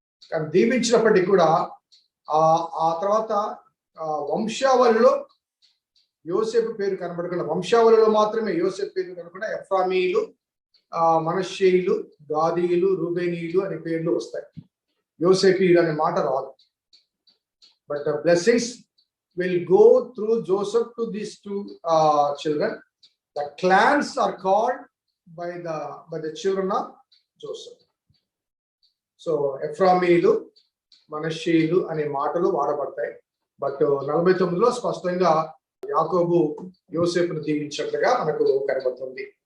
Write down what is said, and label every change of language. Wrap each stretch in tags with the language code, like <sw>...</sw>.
<te>కానీ దీవించినప్పటికీ కూడా ఆ తర్వాత వంశావళిలో యోసేపు పేరు కనబడకుండా, వంశావళిలో మాత్రమే యోసేపు పేరు కనబడకుండా ఎఫ్రామీయులు, మనష్షీయులు, గాదీయులు, రూబేనీయులు అనే పేర్లు వస్తాయి. యోసేపీయులు అనే మాట రాదు.</te> <en>But the blessings will go through Joseph to these 2 children. The clans are called by the children of Joseph.</en> <te>So ఎఫ్రామీయులు, మనష్షీయులు అనే మాటలు వాడబడతాయి. బట్ 49లో స్పష్టంగా యాకోబు యోసేపును దీవించినట్లుగా మనకు కనబడుతుంది.</te>